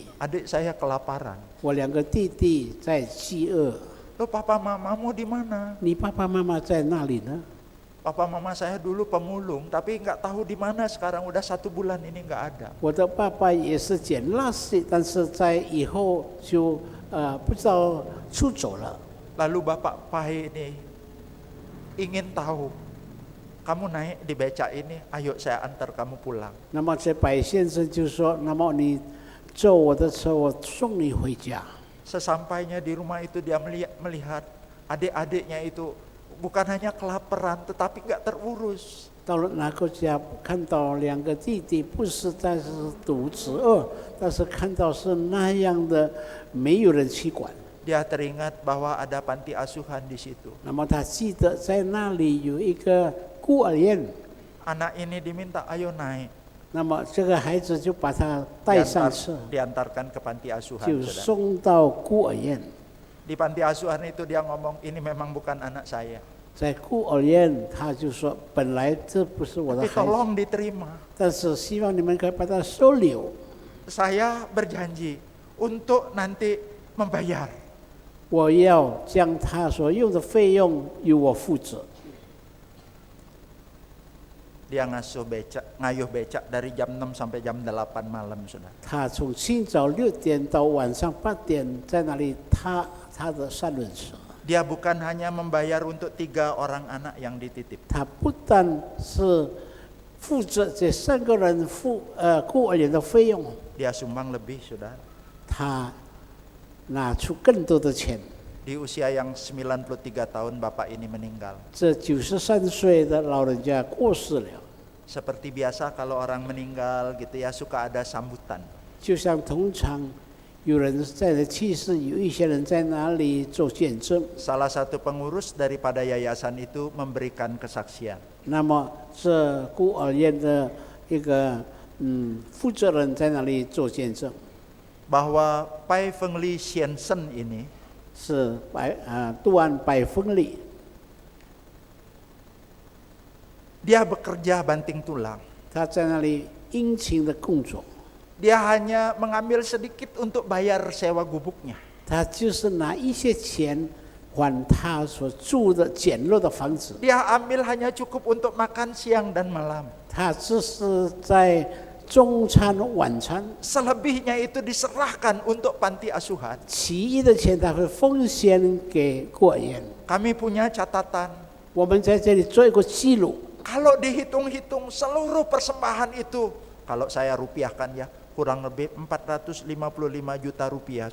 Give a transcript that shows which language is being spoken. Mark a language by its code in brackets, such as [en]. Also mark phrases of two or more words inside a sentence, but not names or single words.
[id] Adik saya kelaparan. [zh] 我2个弟弟在饥饿。 [id] Loh, papa mamamu di mana? [zh] 你爸爸妈妈在那里呢？ [id] Papa mama saya dulu pemulung, tapi nggak tahu di mana sekarang udah 1 bulan ini nggak ada. [zh] 我的爸爸也是捡垃圾，但是在以后就不知道出走了。 [id] Lalu Bapak Pai ini ingin tahu, kamu naik di becak ini, ayo saya antar kamu pulang. [zh] 那么这白先生就说：“那么你坐我的车，我送你回家。” [id] Sesampainya di rumah itu dia melihat adik-adiknya itu bukan hanya kelaparan tetapi nggak terurus. [zh] 到了那个家，看到2个弟弟不是但是肚子饿，但是看到是那样的没有人去管。 [id] Dia teringat bahwa ada panti asuhan di situ. [zh] 那么他记得在那里有一个孤儿院， [id] Anak ini diminta ayo naik. [zh] 那么这个孩子就把他带上车， [id] Diantarkan ke panti asuhan. [zh] 就 [id] Saudara. [zh] 送到孤儿院。 [id] Di panti asuhan itu dia ngomong, ini memang bukan anak saya. [zh] 在孤儿院，他就说：“本来这不是我的 [id] Tapi [zh] 孩子， [id] tolong diterima. [zh] 但是希望你们可以把他收留。 [id] Saya berjanji untuk nanti membayar. [zh] 我要将他所用的费用由我负责。” [id] Dia ngayuh becak dari jam 6 sampai jam 8 malam, saudara. [zh] 他从清早6点到晚上8点，在那里踏他的三轮车。 [id] Dia bukan hanya membayar untuk 3 orang anak yang dititip. [zh] 他不但是负责这3个人孤儿院的费用， [id] Dia sumbang lebih, saudara. [zh] 他拿出更多的钱。 [id] Di usia yang 93 tahun bapak ini meninggal. [zh] 这93岁的老人家过世了， [id] Seperti biasa kalau orang meninggal gitu ya, suka ada sambutan. [zh] 就像通常有人在那去世，有一些人在哪里做见证。 [id] Salah satu pengurus daripada yayasan itu memberikan kesaksian. [zh] 那么这孤儿院的一个负责人在那里做见证， [id] Bahwa Pai Fengli Siansen ini [zh] 是杜安百分里， [id] dia bekerja banting tulang. [zh] 他在那里殷勤的工作， [id] Dia hanya mengambil sedikit untuk bayar sewa gubuknya. [zh] 他就是拿一些钱还他所住的简陋的房子， [id] Dia ambil hanya cukup untuk makan siang dan malam. [zh] 他只是在中餐晚餐， [id] Selebihnya itu diserahkan untuk panti asuhan. [zh] 其余的钱他会奉献给孤儿院。 [id] Kami punya catatan. [zh] 我们在这里做一个记录， [id] Kalau dihitung-hitung seluruh persembahan itu, kalau saya rupiahkan ya, kurang lebih 455 juta rupiah,